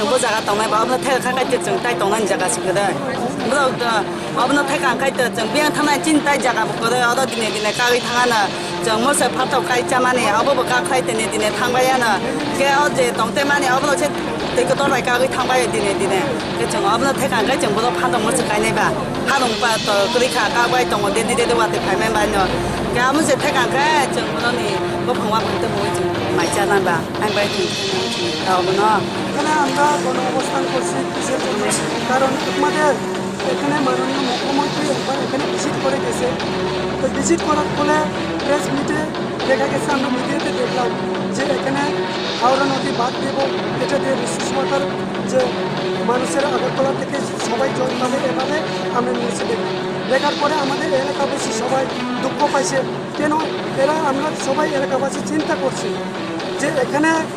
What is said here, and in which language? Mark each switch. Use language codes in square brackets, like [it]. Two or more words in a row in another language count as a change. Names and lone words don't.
[brx] बो जागा दंनाय बाबो थादा खाखाय जों ताइ दंनाय जागा सिगोदे बो अबनो थाइ खाखाय जों बे थांनाय दिन ताइ जागा बगोदे अदा दिनै दिनै गाय थाङानो जों मोसे फाथाव गाय जामाने अबो गाखाय दिनै थांबायानो के अजे दंते माने अबनो से दैखौ दराय गागै थांबाय दिनै जों अबनो थाइ खाखाय जों बो फादं मोसे गायनायबा फादं बा तो ग्रिखा गाबाय दङ दे वाते फायमेन बानो के मोसे थाइ खाखाय जों बनो नि बफंवा बंते बय जों माइजानाबा आं बाय অবনো [bn] এখানে আমরা গণ অবস্থান করছি কিসের জন্য কারণ আমাদের এখানে মাননীয় মুখ্যমন্ত্রী একবার এখানে ভিজিট করে গেছে তো ভিজিট করার ফলে [en] press meet [bn] দেখা গেছে আমরা মিডিয়াতে দেখলাম যে এখানে হাওড়া নদী বাদ দেব এটা দিয়ে [en] resource water [bn] যে মানুষের আগরতলা থেকে সবাই জল পাবে এভাবে আমরা নিউজে দেখলাম দেখার পরে আমাদের এলাকাবাসী সবাই দুঃখ পাইছে কেন এরা আমরা সবাই এলাকাবাসী চিন্তা করছি যে এখানে